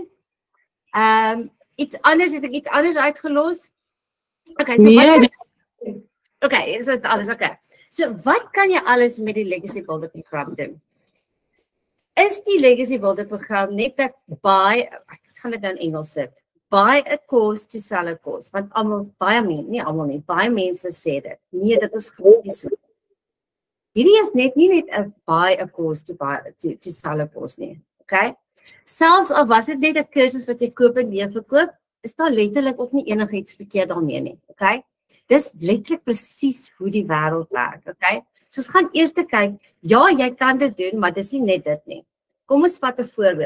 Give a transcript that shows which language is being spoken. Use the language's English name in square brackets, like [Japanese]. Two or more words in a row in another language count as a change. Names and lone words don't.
[Afrikaans] Iets anders, het ek iets anders uitgelos? Okay, so okay, is dit alles, okay. So wat kan jy alles met die Legacy Builder program doen? Is die Legacy Builder program net ek gaan dit nou in Engels sit, [English] buy a course to sell a course, [Afrikaans] want baie mense sê dit. Nee, dit is glad nie so. Hierdie is nie net 'n [English] buy a course to sell a course [Afrikaans] nie, okay? Selfs al was dit net 'n kursus wat jy koop en weer verkoop, is daar letterlik ook nie enigiets verkeerd daarmee nie, okay? Dis letterlik presies hoe die wêreld werk, okay? So ons gaan eers kyk, ja, jy kan dit doen, maar dis nie net dit nie. Kom ons vat 'n voorbeeld.